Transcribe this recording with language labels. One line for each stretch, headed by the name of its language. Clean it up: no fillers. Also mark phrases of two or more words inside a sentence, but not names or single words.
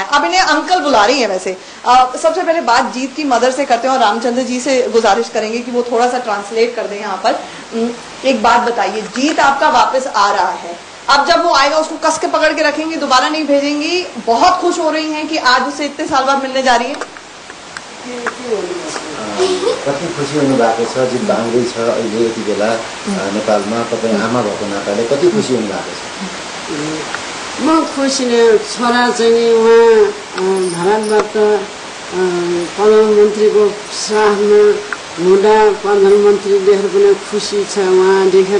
Hindi: अब इन्हें अंकल बुला रही है। वैसे सबसे पहले बात जीत की मदर से करते हैं, और रामचंद्र जी से गुजारिश करेंगे कि वो थोड़ा सा ट्रांसलेट कर दें यहाँ पर। एक बात बताइए, जीत आपका वापस आ रहा है, अब जब वो आएगा उसको कस के पकड़ के रखेंगी, दोबारा नहीं भेजेंगी, बहुत खुश हो रही हैं कि आज उसे इतने साल बाद मिलने जा रही है।
Nepali: कति खुसी हुनु भएको छ, जित आउँदै छ अहिले यति बेला नेपालमा, तपाईँ आमा भएको नाताले कति खुसी हुनु भएको छ? म खुसी नै, छोरा चाहिँ उहाँ भारतबाट प्रधानमन्त्रीको साथमा हुँदा प्रधानमन्त्रीले पनि खुसी छ उहाँ देखेर।